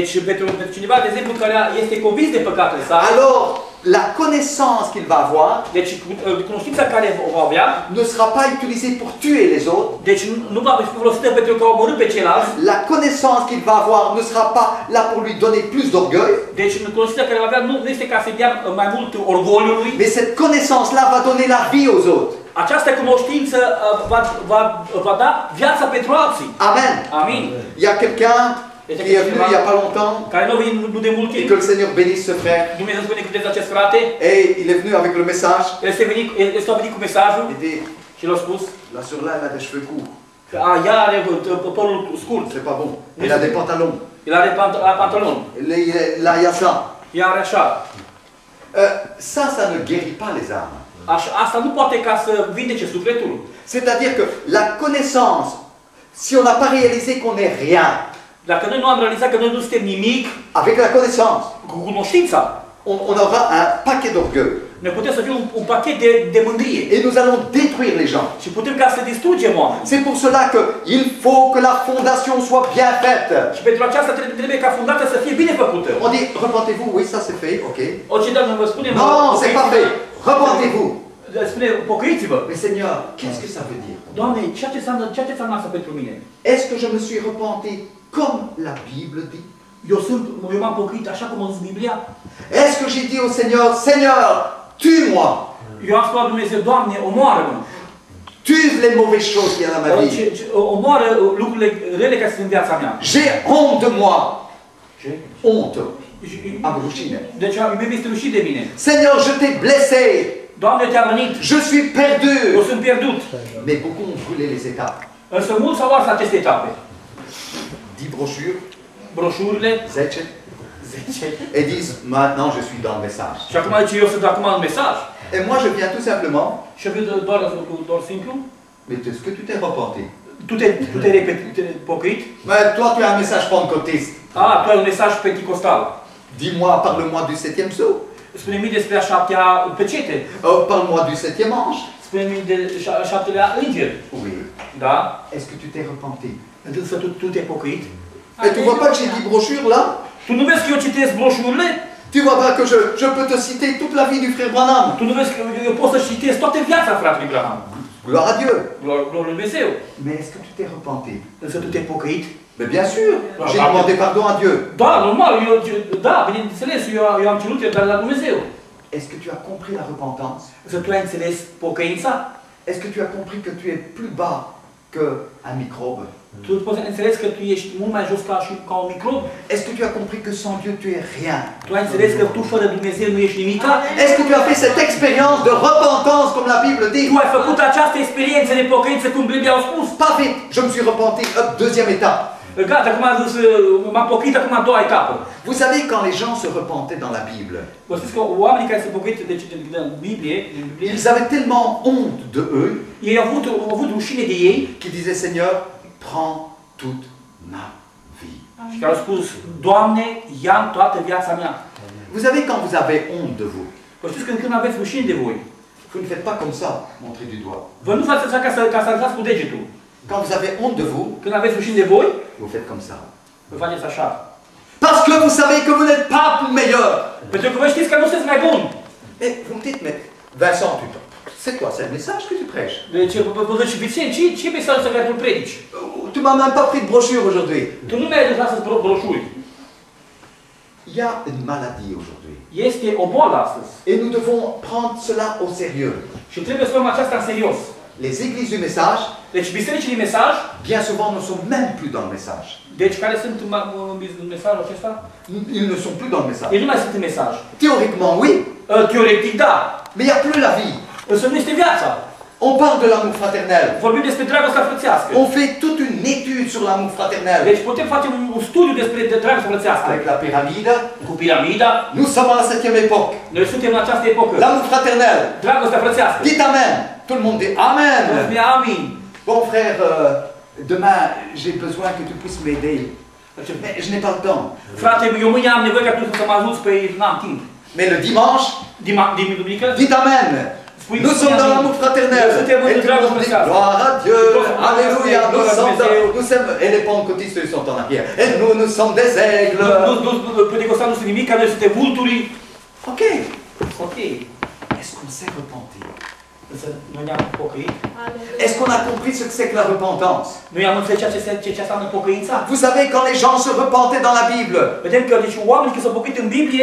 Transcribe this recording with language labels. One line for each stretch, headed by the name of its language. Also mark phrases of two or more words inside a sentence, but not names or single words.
French: Alors la connaissance qu'il va avoir ne sera pas utilisée pour tuer les autres. La connaissance qu'il va avoir ne sera pas là pour lui donner plus d'orgueil. Mais cette connaissance-là va donner la vie aux autres.
Romanian: Această cunoștință va da viața pentru alții.
French: Amen.
Romanian: Amin.
French: Il y a quelqu'un qui est venu il n'y a pas longtemps, et que le Seigneur bénisse ce frère, et il est venu avec le message, il dit, là sur là elle a des cheveux courts, c'est pas bon, il a des pantalons, là il y a ça, ça ne guérit pas les âmes.
Romanian: Asta nu poate ca să vindece sufletul.
French: C'est-à-dire que la connaissance, si on n'a pas réalisé qu'on n'est rien,
Romanian: dacă noi nu am realizat că noi nu suntem nimic,
French: avec la connaissance,
Romanian: cu cunoștința,
French: on aura un paquet d'orgueil.
Romanian: Ne putem să fim un pachet de mândrie.
French: Et nous allons détruire les gens.
Romanian: Și putem ca să distrugem oameni.
French: C'est pour cela qu'il faut que la fondation soit bien faite.
Romanian: Și pentru aceasta trebuie ca fundația să fie bine făcută.
French: On dit, repentez-vous, oui, ça c'est fait, ok.
Romanian: Orice dacă vă spunem,
French: non, c'est pas fait. Repentez-vous.
Romanian: Spune, pocăiți-vă.
French: Mais Seigneur, qu'est-ce que ça veut dire?
Romanian: Doamne, ce înseamnă asta pentru mine?
French: Est-ce que je me suis repenti comme la Bible dit?
Romanian: Eu m-am pocăit așa cum a zis Biblia?
French: Est-ce que j'ai dit au Seigneur, Seigneur, tue-moi?
Romanian: Eu am spus la Dumnezeu, Doamne, omoară-mă.
French: Tue les mauvaises choses qu'il y a dans ma vie.
Romanian: Omoară lucrurile rele care sunt în viața mea.
French: J'ai honte de moi. Honte.
Romanian: Am rușine. Deci mi-e este rușine de mine.
French: Seigneur, je t'ai blessé.
Romanian: Doamne, te-am rănit.
French: Je suis perdu.
Romanian: Eu sunt pierdut.
French: Mais beaucoup ont brûlé les étapes.
Romanian: Însă mulți au ars aceste etape.
French: 10 brochures.
Romanian: Broșurile. 10.
French: Et disent, maintenant je suis dans le message.
Romanian: Și acum zice, eu sunt acum în mesaj.
French: Et moi je viens tout simplement.
Romanian: Și eu vin doar simplu.
French: Mais est-ce que tu t'es repenti?
Romanian: Tu te-ai pocăit?
French: Mais toi tu as un message pentecôtiste.
Romanian: Ah, tu ai un mesaj penticostal.
French: Dis-moi, parle-moi du 7e sceau.
Romanian: Spune-mi despre a 7-a pecete.
French: Parle-moi du 7e ange.
Romanian: Spune-mi de 7-lea înger.
French: Oui.
Romanian: Da?
French: Est-ce que tu t'es repenti?
Romanian: Însă tu te-ai pocăit?
French: Et tu vois pas que j'ai dit brochure là?
Romanian: Tu nu vezi că eu citesc broșurile?
French: Tu vois pas que je peux te citer toute la vie du frère Branham?
Romanian: Tu nu vezi că eu pot să citesc toată viața fratelui Branham?
French: Gloire à Dieu.
Romanian: Gloire lui Dumnezeu.
French: Mais est-ce que tu t'es repenti? Însă tu te-ai pocăit? Mais bien sûr. J'ai demandé pardon à Dieu.
Romanian: Da, normal. Da, bineînțeles, eu am cerut iertare la Dumnezeu.
French: Est-ce que tu as compris la repentance?
Romanian: Însă tu ai înțeles pocăința?
French: Est-ce que tu as compris que tu es plus bas qu'un microbe?
Romanian: Tu poți înțeles că tu ești mult mai jos ca un microb?
French: Est-ce que tu as compris que sans Dieu tu es rien?
Romanian: Tu ai înțeles că tu fără Dumnezeu nu ești nimic?
French: Est-ce que tu as fait cette expérience de repentance comme la Bible dit?
Romanian: Tu ai făcut această experiență de pocăință cum Biblia a spus?
French: Pas vite, je me suis repenti. Hop, deuxième étape.
Romanian: Gata, acum m-am pocăit, acum a doua etapă.
French: Vous savez, quand les gens se repentaient dans la Bible,
Romanian: Vă știți că oamenii care se pocăit din Biblie,
French: ils avaient tellement honte de eux,
Romanian: ei au avut rușine de ei,
French: qu'ils disaient, Seigneur, prends toute ma vie.
Romanian: Și care au spus, Doamne, ia-mi toată viața mea.
French: Vous savez, quand vous avez honte de vous,
Romanian: Vă știți că când aveți rușine de voi,
French: vous ne faites pas comme ça, montrer du doigt.
Romanian: vă nu faceți așa ca să arătați cu degetul.
French: Quand vous avez honte de vous,
Romanian: când aveți rușine de voi,
French: vous faites comme ça.
Romanian: vă faceți așa.
French: Parce que vous savez que vous n'êtes pas meilleur.
Romanian: Pentru că vă știți că nu sunteți mai buni.
French: Et vous me dites, mais Vincent, c'est quoi? C'est le message que tu prêches?
Romanian: Deci, vă zice, Vicent, ce mesaj să care tu predici?
French: Tu m'as même pas pris de brochure aujourd'hui.
Romanian: Tu nu mi-ai dat să-ți broșuri.
French: Il y a une maladie aujourd'hui.
Romanian: Este o boală astăzi.
French: Et nous devons prendre cela au sérieux.
Romanian: Și trebuie să luăm aceasta în serios.
French: Les églises du message,
Romanian: deci bisericile mesaj,
French: bien souvent ne sont même plus dans le message.
Romanian: Deci care sunt în mesajul acesta?
French: Ils ne sont plus dans le message.
Romanian: Ei nu mai sunt în mesaj.
French: Théoriquement, oui.
Romanian: Teoretic, da.
French: Mais il n'y a plus la vie.
Romanian: Însă nu este viața.
French: On parle de l'amour fraternel.
Romanian: Vorbim despre dragostea frățească.
French: On fait toute une étude sur l'amour fraternel.
Romanian: Deci putem face un studiu despre dragostea frățească.
French: Avec la pyramide.
Romanian: Cu piramida.
French: Nous sommes à la 7e époque.
Romanian: Noi suntem în această epocă.
French: L'amour fraternel.
Romanian: Dragostea frățească.
French: Dites amen. Tout le monde dit amen.
Romanian: Amin.
French: Bon frère, demain j'ai besoin que tu puisses m'aider. Mais je n'ai pas le temps.
Romanian: Frate, eu mâine am nevoie ca tu să mă ajuți, pe n-am timp.
French: Mais le dimanche, dites amen. Nous sommes dans l'amour fraternel. Et tout le monde dit gloire à Dieu, alléluia, nous sommes, et les pentecôtistes ils sont en arrière. Et nous sommes des aigles.
Romanian: Pentecostali nu sunt nimic, noi suntem vulturi. Ok. Ok.
French: Est-ce qu'on s'est repenti?
Romanian: Noi ne-am pocăit.
French: Est-ce qu'on a compris ce que c'est que la repentance?
Romanian: Noi am înțeles ce înseamnă pocăința.
French: Vous savez, quand les gens se repentaient dans la Bible,
Romanian: vedem că deci oamenii când s-au pocăit în Biblie,